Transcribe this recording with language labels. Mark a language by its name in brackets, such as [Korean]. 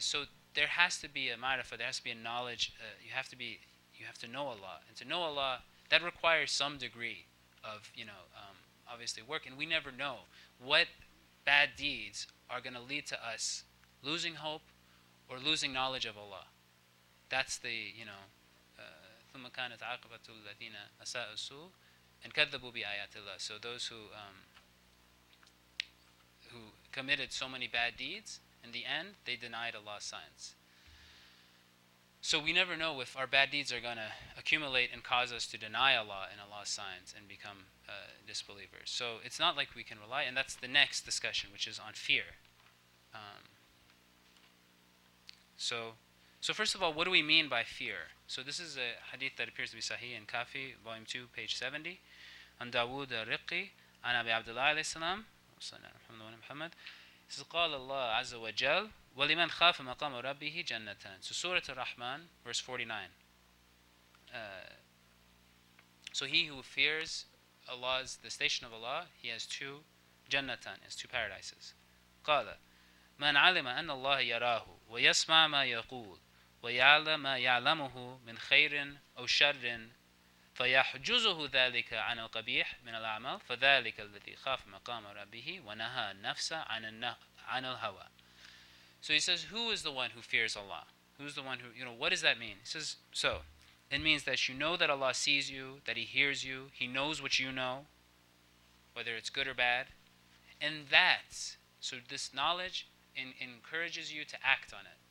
[English] So there has to be a ma'rifah. There has to be a knowledge. You have to know Allah, and to know Allah, that requires some degree of obviously work. And we never know what bad deeds are going to lead to us losing hope or losing knowledge of Allah. That's the [Arabic] ثم كانت عاقبة الذين أساءوا السوء and كذبوا بآيات الله. [English] So those who committed so many bad deeds, in the end they denied Allah's signs. So we never know if our bad deeds are going to accumulate and cause us to deny Allah and Allah's signs and become disbelievers. So it's not like we can rely, and that's the next discussion, which is on fear. Um, so first of all, what do we mean by fear? So this is a hadith that appears to be Sahih in Kafi, volume 2, page 70. [Arabic] عن داود الرقي عن أبي عبد الله عليه السلام محمد says قال الله عز وجل وَلِمَنْ خَافَ مَقَامَ رَبِّهِ جَنَّتان. [English] So Surah Ar-Rahman, verse 49. So he who fears the station of Allah, he has two jannatan, has two paradises. [Arabic] قال من علم أن الله يراه ويسمع ما يقول ويعلم ما يعلمه من خير أو شر فيحجزه ذلك عن القبيح من الأعمال فذلك الذي خاف مقام ربه ونهى النفس عن الهوى. [English] So he says, who is the one who fears Allah? Who's the one who, what does that mean? He says, so, it means that you know that Allah sees you, that He hears you, He knows what you know, whether it's good or bad. And so this knowledge encourages you to act on it.